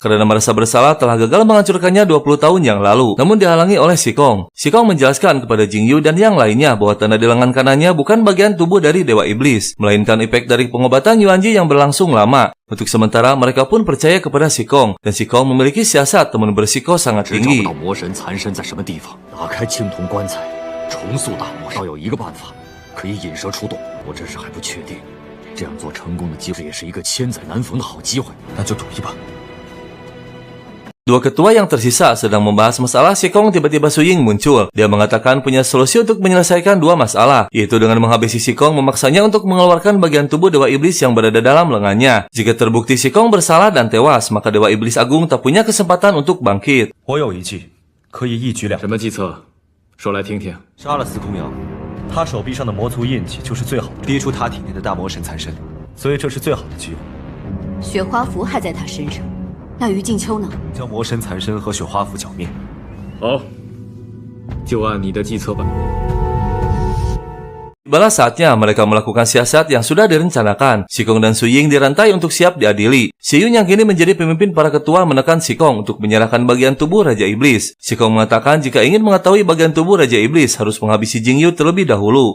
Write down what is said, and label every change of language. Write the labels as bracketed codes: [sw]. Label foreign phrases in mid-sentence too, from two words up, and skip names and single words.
[id] Karena merasa bersalah telah gagal menghancurkannya 20 tahun yang lalu. Namun dihalangi oleh Sikong. Sikong menjelaskan kepada Jingyu dan yang lainnya bahwa tanda di lengan kanannya bukan bagian tubuh dari Dewa Iblis, melainkan efek dari pengobatan Yuanji yang berlangsung lama. Untuk sementara mereka pun percaya kepada Sikong. Dan Sikong memiliki siasat teman bersiko sangat tinggi. [zh] 可以引蛇出洞，我这时还不确定，这样做成功的机会也是一个千载难逢的好机会，那就赌一把。 [id] Dua ketua yang tersisa sedang membahas masalah Shikong, tiba-tiba Su Ying muncul. Dia mengatakan punya solusi untuk menyelesaikan dua masalah, yaitu dengan menghabisi Shikong memaksanya untuk mengeluarkan bagian tubuh Dewa Iblis yang berada dalam lengannya. Jika terbukti Shikong bersalah dan tewas, maka Dewa Iblis Agung tak punya kesempatan untuk bangkit. [zh] 我有一计，可以一举两得。什么计策？说来听听。杀了司空瑶，他手臂上的魔族印记就是最好的，逼出他体内的大魔神残身，所以这是最好的机会。雪花符还在他身上，那于静秋呢？将魔神残身和雪花符剿灭。好，就按你的计策办。 [id] Tibalah saatnya mereka melakukan siasat yang sudah direncanakan. Shikong dan Su Ying dirantai untuk siap diadili. Xi Yun yang kini menjadi pemimpin para ketua menekan Shikong untuk menyerahkan bagian tubuh Raja Iblis. Shikong mengatakan jika ingin mengetahui bagian tubuh Raja Iblis harus menghabisi Jingyu terlebih dahulu.